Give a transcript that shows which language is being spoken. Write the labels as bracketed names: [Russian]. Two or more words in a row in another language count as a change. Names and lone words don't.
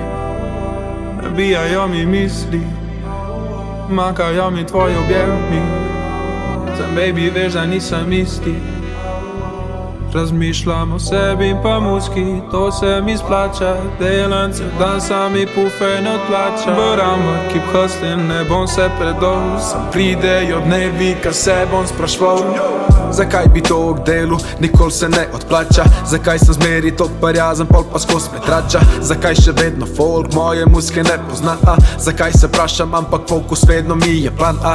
[Slovenian] nabijajo mi misli, manjkajo mi tvoji objemi. Sem baby, veš, da nisem isti. Razmišljam o sebi in pa muski, to se mi splača. Delam cel dan, sami pufe ne odplača. [English] But keep hustling, [Slovenian] ne bom se predol. Sam pridejo dnevi, ka se bom sprašval, zakaj bi to k delu, nikoli se ne odplača. Zakaj sem zmeri tok parjazen, pol pa skos me trača. Zakaj še vedno folk moje muske ne pozna, zakaj se prašam, ampak fokus vedno mi je plan A.